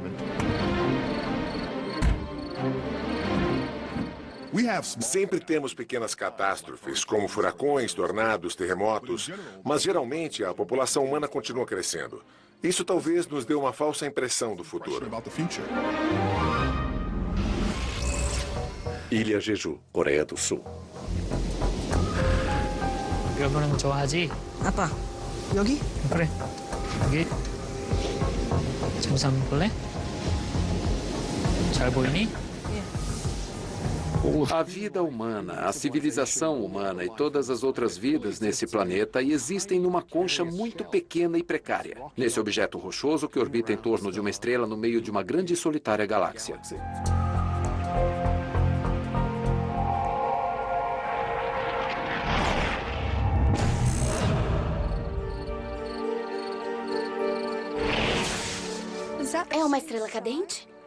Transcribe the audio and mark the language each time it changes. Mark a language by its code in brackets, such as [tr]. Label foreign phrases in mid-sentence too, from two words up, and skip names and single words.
[pt] Sempre temos pequenas catástrofes, como furacões, tornados, terremotos, mas geralmente a população humana continua crescendo. Isso talvez nos dê uma falsa impressão do futuro. Ilha Jeju, Coreia do Sul. [ko] 읽어보는 거 좋아하지? 아빠, 여기? 그래. 여기. 잠시 한번 볼래? 잘 보이니? [pt] A vida humana, a civilização humana e todas as outras vidas nesse planeta existem numa concha muito pequena e precária, nesse objeto rochoso que orbita em torno de uma estrela no meio de uma grande e solitária galáxia. É uma estrela cadente?